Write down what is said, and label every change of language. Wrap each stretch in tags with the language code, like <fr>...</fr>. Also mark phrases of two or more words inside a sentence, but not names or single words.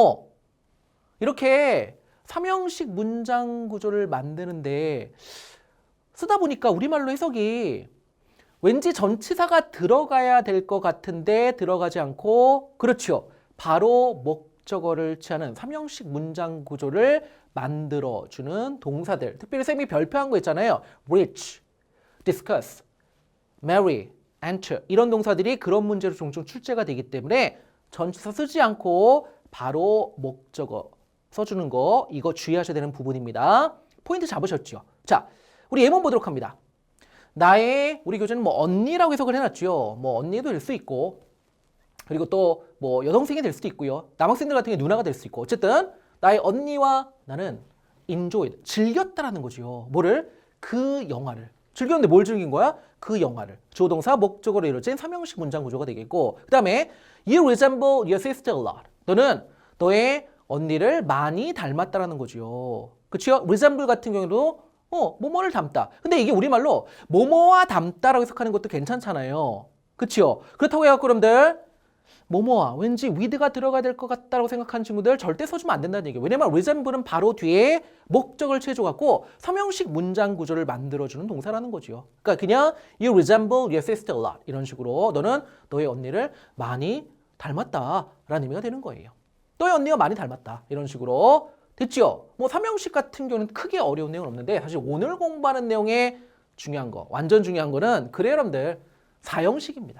<ko>이렇게 3형식 문장 구조를 만드는데 쓰다 보니까 우리말로 해석이 왠지 전치사가 들어가야 될 것 같은데 들어가지 않고 그렇죠. 바로 목적어를 취하는 3형식 문장 구조를 만들어주는 동사들. 특별히 쌤이 별표한 거 있잖아요.</ko> <en>reach, discuss, marry, enter</en> <ko>이런 동사들이 그런 문제로 종종 출제가 되기 때문에 전치사 쓰지 않고 바로 목적어 써주는 거 이거 주의하셔야 되는 부분입니다. 포인트 잡으셨죠? 자, 우리 예문 보도록 합니다. 나의 우리 교재는 뭐 언니라고 해석을 해놨죠. 뭐 언니도 될 수 있고 그리고 또 뭐 여동생이 될 수도 있고요. 남학생들 같은 경우 누나가 될 수 있고 어쨌든 나의 언니와 나는 enjoyed, 즐겼다라는 거죠. 뭐를? 그 영화를. 즐겼는데 뭘 즐긴 거야? 그 영화를. 주어동사 목적어로 이루어진 삼형식 문장 구조가 되겠고 그 다음에</ko> <en>You resemble your sister a lot.</en> <ko>너는 너의 언니를 많이 닮았다라는 거죠. 그치요? resemble 같은 경우도 뭐뭐를 닮다. 근데 이게 우리말로 뭐뭐와 닮다라고 해석하는 것도 괜찮잖아요. 그치요? 그렇다고 해갖고 여러분들 뭐뭐와 왠지 with가 들어가야 될 것 같다고 생각하는 친구들 절대 써주면 안 된다는 얘기예요. 왜냐면 resemble은 바로 뒤에 목적을 채워갖고 삼형식 문장 구조를 만들어주는 동사라는 거죠. 그러니까 그냥</ko> <en>you resemble your sister a lot</en> <ko>이런 식으로 너는 너의 언니를 많이 닮았다라는 의미가 되는 거예요. 너의 언니가 많이 닮았다 이런 식으로 됐죠? 뭐 삼형식 같은 경우는 크게 어려운 내용은 없는데 사실 오늘 공부하는 내용에 중요한 거 완전 중요한 거는 그래요 여러분들 사형식입니다.</ko>